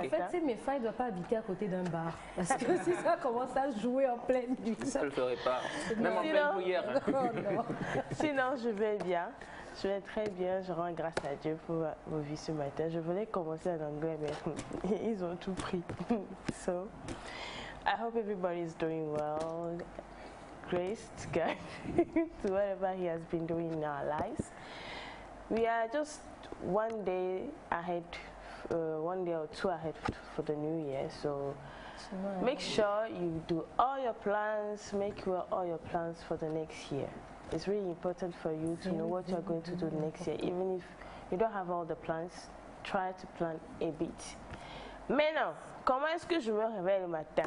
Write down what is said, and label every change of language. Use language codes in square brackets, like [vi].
[fr] En fait, c'est mes filles ne doivent pas habiter à côté d'un bar. Parce que si ça commence à jouer en pleine nuit. Ça ne le ferait pas. Même en pleine prière. Sinon, je vais bien. Je vais très bien. Je rends grâce à Dieu pour vos vies ce matin. Je voulais commencer en anglais, mais ils ont tout pris. [en] So, I hope everybody is doing well. Grace to God, to whatever He has been doing in our lives. We are just one day ahead, 1 day or 2 ahead for the new year. So make sure you do all your plans, make all your plans for the next year. It's really important for you to know what you're going to do next year. Even if you don't have all the plans, try to plan a bit. [fr] Maintenant, comment est-ce que je me réveille le matin?